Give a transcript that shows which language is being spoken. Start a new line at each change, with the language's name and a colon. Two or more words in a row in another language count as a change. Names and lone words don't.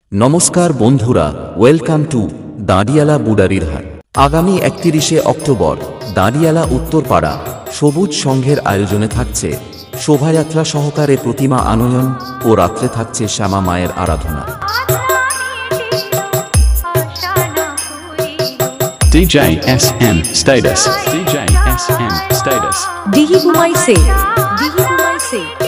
Bangla: নমস্কার বন্ধুরা,
English: welcome to
Bangla: দাঁড়িয়ালা বুডারির হাট। আগামী 31শে অক্টোবর দাঁড়িয়ালা উত্তরপাড়া সবুজ সংঘের আয়োজনে থাকছে শোভাযাত্রা সহকারে প্রতিমা আনয়ন ও রাত্রে থাকছে শ্যামা মায়ের আরাধনা।
English: DJ SM Status. DJ SM Status. Dihi Gumai Se. Dihi Gumai Se.